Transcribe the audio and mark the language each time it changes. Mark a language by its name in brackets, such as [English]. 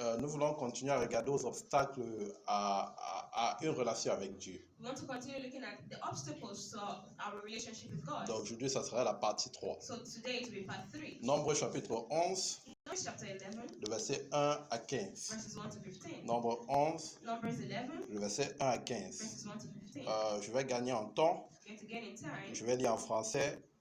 [French] nous voulons continuer à regarder aux obstacles à une relation avec Dieu. [English] we want to continue looking at the obstacles to our relationship with God. [French] Donc aujourd'hui, ça sera la partie 3. [English] So today it will be part 3. [French] Nombre chapitre 11, [English] Numbers chapter 11, [French] le verset 1 à 15. [English] verses 1 to 15. [French] Nombre 11, [English] Numbers 11, [French] le verset 1 à 15. [English] verses 1 to 15. [French] Je vais gagner en temps. [English] Going to get in time. [French] Je vais lire en français.